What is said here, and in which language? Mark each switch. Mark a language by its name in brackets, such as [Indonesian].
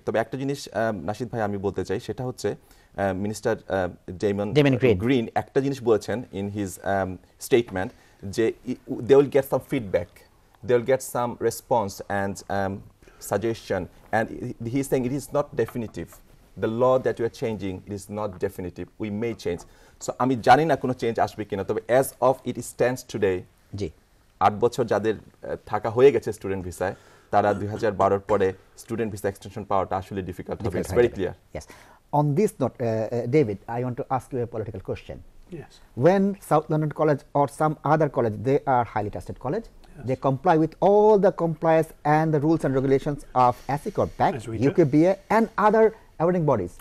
[Bangla] তবে একটা জিনিস নাশিদ ভাই আমি বলতে চাই, সেটা হচ্ছে মিনিস্টার ডেমন গ্রিন একটা জিনিস বলেছেন [English] In his statement যে they will get some feedback, they will get some response and suggestion, and he is saying it is not definitive. The law that you are changing, it is not definitive. We may change. [Bangla] So আমি জানি না কোনো change আসবে কিনা, তবে [English] as of it stands today, [Bangla] জি 8 বছর যাদের থাকা হয়ে গেছে স্টুডেন্ট ভিসায়, তারা 2012 পরে স্টুডেন্ট ভিসা এক্সটেনশন পাওয়াটা আসলে ডিফিকাল্ট হবে। [English] It's very clear. Yes. On this note, David, I want to ask you a political question. Yes. When South London College or some other college, they are highly trusted college, they comply with all the compliance and the rules and regulations of ASIC or BAC, UKBA and other awarding bodies.